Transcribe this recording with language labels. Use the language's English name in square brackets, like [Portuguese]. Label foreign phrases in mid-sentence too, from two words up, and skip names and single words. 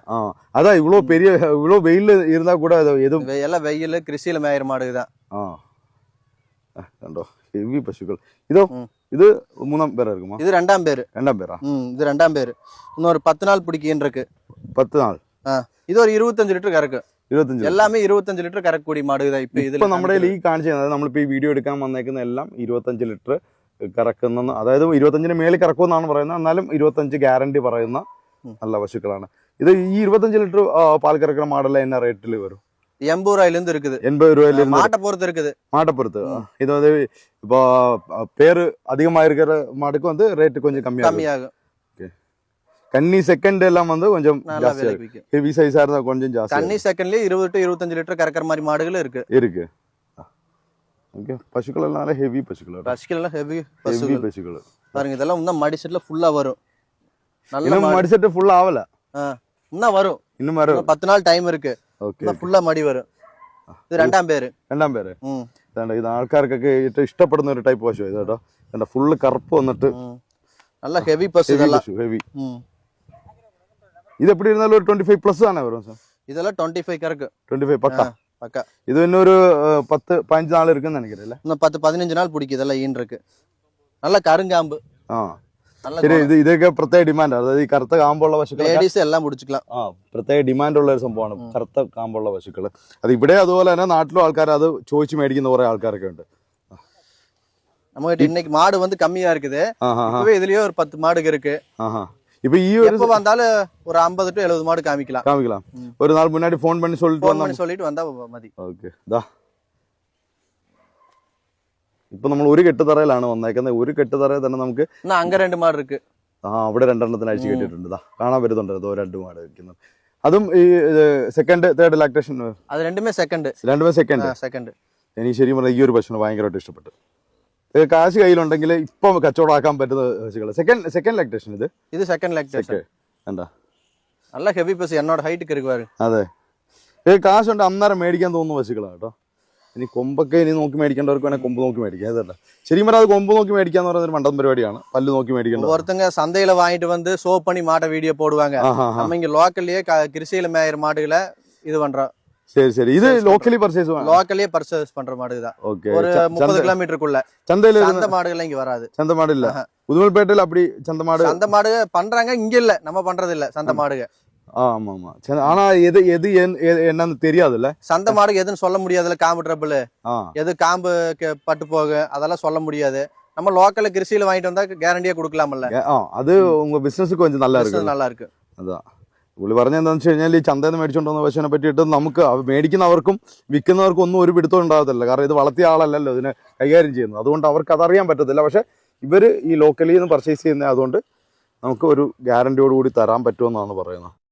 [Tamil] அதான் இவ்வளவு வெயில் இருந்தா கூட எதுவும் எல்லாம் வெயில் கிருஷியில மேயிற மாடுதான் ஹெவி பசுக்கள் இது மூணாம் பேரா இருக்குமா இது ரெண்டாம் பேரா இது ரெண்டாம் பேரு இன்னும் ஒரு 10 நாள் பிடிக்கின்னு இருக்கு 10 நாள் [Malayalam] இது ഒരു 25 ലിറ്റർ കറക്ക് 25 എല്ലാമേ 25 ലിറ്റർ കറക്കൂടി മാടുക ഇപ്പൊ നമ്മുടെ ഈ കാണിച്ചു അതായത് നമ്മളിപ്പോ ഈ വീഡിയോ എടുക്കാൻ വന്നേക്കുന്ന എല്ലാം 25 ലിറ്റർ കറക്കുന്ന അതായത് 25ന് മേളിൽ കറക്കുമെന്നാണ് പറയുന്നത് എന്നാലും 25 ഗ്യാരണ്ടി പറയുന്ന നല്ല പശുക്കളാണ് ഇത് ഈ 25 ലിറ്റർ പാൽ കറക്കുന്ന മാടെല്ലാം എന്നാ റേറ്റിൽ വരും [Tamil] 80 ரூபாயில இருந்து இருக்குது 80 ரூபாயில இருந்து மாட்டை பொறுத்து இருக்குது இது வந்து இப்போ பேரு அதிகமா இருக்கிற மாடுக்கு வந்து ரேட் கொஞ்சம் கம்மியாகும் கன்னி செகண்ட் எல்லாம் வந்து கொஞ்சம் ஹெவி சைஸா இருந்தா கொஞ்சம் ஜாஸ்தி கன்னி செகண்ட்லயே 20 to 25 லிட்டர் கறக்கிற மாதிரி மாடுகள் இருக்கு ஓகே பசுக்கள் எல்லாம் ஹெவி பசுக்கள் ஹெவி பசுக்கள் பாருங்க இதெல்லாம் இன்னும் மடி செட்ல ஃபுல்லா வரும் நல்ல மடி செட் ஃபுல்லா ஆவல இன்னும் வரும் 10 நாள் டைம் இருக்கு [Malayalam] ഓക്കേ ഫുള്ള് മടി വരും ഇത് രണ്ടാം പേര് ഇത് ആൾക്കാർക്കൊക്കെ ഇഷ്ടപ്പെടുന്ന ഒരു ടൈപ്പ് പശു ഇത് കേട്ടോ എന്താ ഫുള്ള് കറുപ്പ് വന്നിട്ട് നല്ല ഹെവി പശു ഹെവി ഇത് എപ്പടി ഇരുന്നാലും ഒരു 25 പ്ലസ് ആണ് വരും സാർ ഇതെല്ലാം 25 കറക്ക് 25 പക്ക ഇത് പിന്നെ ഒരു 10-15 നാൾ [Tamil] இருக்குன்னு நினைக்கிறேன் இல்ல 10-15 நாள் பிடிக்கும் இதெல்லாம் ஈன் இருக்கு நல்ல கருங்காம்பு [Malayalam] ശരി ഇതൊക്കെ പ്രത്യേക ഡിമാൻഡ് അതായത് ഈ കറുത്ത കാമ്പുള്ള പശുക്കൾ [Tamil] ലേഡീസ് എല്ലാം പിടിച്ചിக்கலாம் [Malayalam] പ്രത്യേക ഡിമാൻഡ് ഉള്ള ഒരു സംഭവമാണ് കറുത്ത കാമ്പുള്ള പശുക്കൾ അത് ഇവിടെ അതുപോലെ തന്നെ നാട്ടിലും ആൾക്കാർ അത് ചോദിച്ചു മേടിക്കുന്ന കുറെ ആൾക്കാരൊക്കെ ഉണ്ട് [Tamil] നമുക്ക് இன்னைக்கு மாடு வந்து கம்மியா இருக்குது இப்பவே இதுலயே ஒரு 10 மாடுங்க இருக்கு இப்ப எப்ப வந்தாலும் ஒரு 50 to 70 மாடு காமிக்கலாம் ஒரு நாள் முன்னாடி ஃபோன் பண்ணி சொல்லிட்டு வந்தா மதி [Malayalam] ഓക്കേ ദാ ഇപ്പൊ നമ്മൾ ഒരു കെട്ടുതറയിലാണ് വന്നേക്കുന്നത് ഒരു കെട്ടുതറയിൽ തന്നെ നമുക്ക് [Tamil] அங்க 2 மாடு இருக்கு [Malayalam] അവിടെ രണ്ടെണ്ണത്തിന് അഴിച്ചു കെട്ടിട്ടുണ്ട് ദാ കാണാൻ വരുന്നുണ്ട് അതോ 2 മാട് വെക്കുന്നത് അതും ഈ [English] second third lactation [Malayalam] അത് രണ്ടുമേ സെക്കൻഡ് എനിക്ക് ശരിക്കും പറഞ്ഞാൽ ഈ ഒരു പശുവിനെ ഭയങ്കരമായിട്ട് ഇഷ്ടപ്പെട്ടു കാശ് കയ്യിലുണ്ടെങ്കിൽ ഇപ്പൊ കച്ചവടമാക്കാൻ പറ്റുന്ന പശുക്കൾ [English] second lactation [Malayalam] ഇത് [English] second lactation [Malayalam] എന്താ നല്ല ഹെവി പശു എന്നോട് ഹൈറ്റ് കയറുവാറ് അതെ കാശുണ്ട് അന്നേരം മേടിക്കാൻ തോന്നുന്ന പശുക്കളാണ് കേട്ടോ ഇനി കൊമ്പൊക്കെ ഇനി നോക്കി മേടിക്കേണ്ടവർക്ക് വേണേൽ കൊമ്പ് നോക്കി മേടിക്കാം. അതല്ല ശരിക്കും പറഞ്ഞാൽ അത് കൊമ്പ് നോക്കി മേടിക്കാന്ന് പറയുന്ന ഒരു മണ്ടൻ പരിപാടിയാണ്. പല്ല് നോക്കി മേടിക്കേണ്ടത്. [Tamil] ஒருத்தங்க சந்தையில வாங்கிட்டு வந்து சோப் பண்ணி மாட்டை வீடியோ போடுவாங்க. நம்ம இங்க லோக்கல்லயே கிருஷியில மேயிற மாடுகளை இது பண்றோம். சரி சரி. இது [English] locally purchase [Tamil] லோக்கல்லயே பர்ச்சேஸ் பண்ற மாடு தான். ஓகே. ஒரு 30 கிலோமீட்டருக்குள்ள சந்தையில அந்த மாடுகள் இங்க வராது. சந்தை மாடு இல்ல உதுமல்பேட்டையில அப்படி சந்தை மாடு சந்தை மாடு பண்றாங்க, இங்க இல்ல, நம்ம பண்றது இல்ல சந்தை மாடுக. ஆமா ஆமா. ஆனா எது எது என்னன்னு தெரியாதுல்ல. சந்தை மாடு எதுன்னு சொல்ல முடியாதுல்ல. காம்பு ட்ரபிள் எது காம்பு பட்டு போகும் அதெல்லாம் சொல்ல முடியாது. நம்ம லோக்கல்ல கிருஷியில வாங்கிட்டு வந்தா கேரண்டியா கொடுக்கலாம்ல. അത് உங்க ബിസിനസ്ക്ക് கொஞ்சம் நல்லா இருக்கு. நல்லா இருக்கு. [Malayalam] അതാ പുള്ളി പറഞ്ഞ എന്താണെന്ന് വെച്ച് കഴിഞ്ഞാൽ ഈ ചന്തയിൽ നിന്ന് മേടിച്ചുകൊണ്ട് വന്ന പശുവിനെ പറ്റിയിട്ട് നമുക്ക് മേടിക്കുന്നവർക്കും വിൽക്കുന്നവർക്കും ഒന്നും ഒരു പിടുത്തം ഉണ്ടാകത്തില്ല. കാരണം ഇത് വളർത്തിയ ആളല്ലല്ലോ ഇതിനെ കൈകാര്യം ചെയ്യുന്നത്. അതുകൊണ്ട് അവർക്ക് അതറിയാൻ പറ്റത്തില്ല. പക്ഷെ ഇവർ ഈ ലോക്കലിൽ നിന്ന് പർച്ചേസ് ചെയ്യുന്നത് അതുകൊണ്ട് നമുക്ക് ഒരു ഗ്യാരണ്ടിയോട് കൂടി തരാൻ പറ്റുമെന്നാണ് പറയുന്നത്.